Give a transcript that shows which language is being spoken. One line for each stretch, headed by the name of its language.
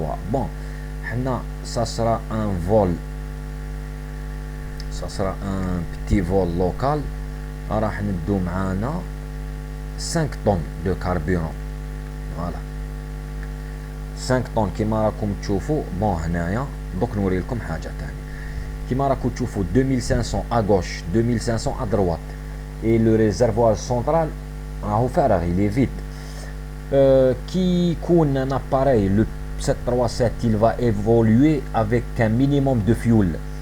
French: Bon ça sera un vol, ça sera un petit vol local.
Arabic: راح ندو معانا
French: 5 tonnes de carburant.
Arabic: Voilà 5 tonnes كيما راكم تشوفوا. bon هنايا دوك نوري لكم حاجه ثانيه. كيما راكم تشوفوا
French: 2500 à gauche 2500 à droite et le réservoir central
Arabic: راهو فارغ
French: il est vide. Qui
Arabic: يكون
French: un appareil le 737 il va évoluer avec un minimum de fuel.